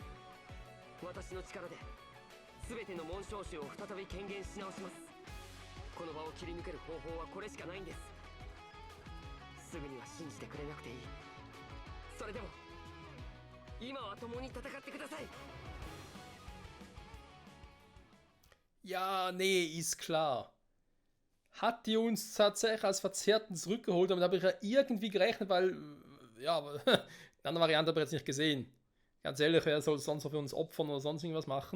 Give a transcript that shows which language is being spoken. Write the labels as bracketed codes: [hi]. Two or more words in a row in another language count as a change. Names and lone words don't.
[ja] 私の力で全ての紋章師を再び権限し直します。この場を切り抜ける方法はこれしかないんです。すぐには信じてくれなくていい。それでも今は共に戦ってください。 [de] Ja, nee, ist klar. Hat die uns tatsächlich als Verzerrten zurückgeholt, damit habe ich ja irgendwie gerechnet, weil, ja, aber eine andere Variante habe ich jetzt nicht gesehen. Ganz ehrlich, wer soll sonst noch für uns opfern oder sonst irgendwas machen?